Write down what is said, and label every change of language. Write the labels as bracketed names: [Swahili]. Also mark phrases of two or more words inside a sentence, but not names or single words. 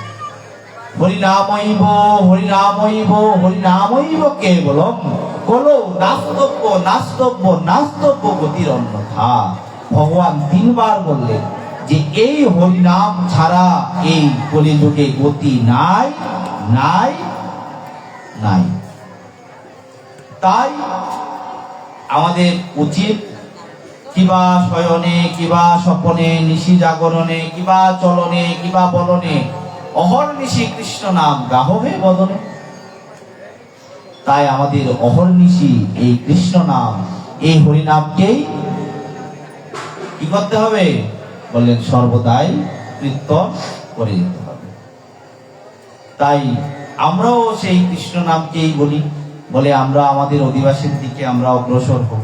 [Sanskrit] হরিনামৈব হরিনামৈব হরিনামৈব কেবলম কলো নাস্তব্য নাস্তব্য নাস্তব্য গতির অন্যথা। [Bangla] ভগবান তিনবার বললেন যে এই হরিনাম ছাড়া এই কলিযুগে গতি নাই নাই নাই। তাই আমাদের উচিত কিবা শয়নে কিবা স্বপনে নিশি জাগরণে কিবা চলনে কিবা বলনে অহর্নিশি কৃষ্ণ নাম গাহবে বদনে। তাই আমাদের অহর্নিশি এই কৃষ্ণ নাম, এই হরিনামকেই কি করতে হবে বললেন, সর্বদাই কীর্তন করে যেতে হবে। তাই আমরাও সেই কৃষ্ণ নামকেই বলি, বলে আমরা আমাদের অধিবাসীর দিকে আমরা অগ্রসর হব।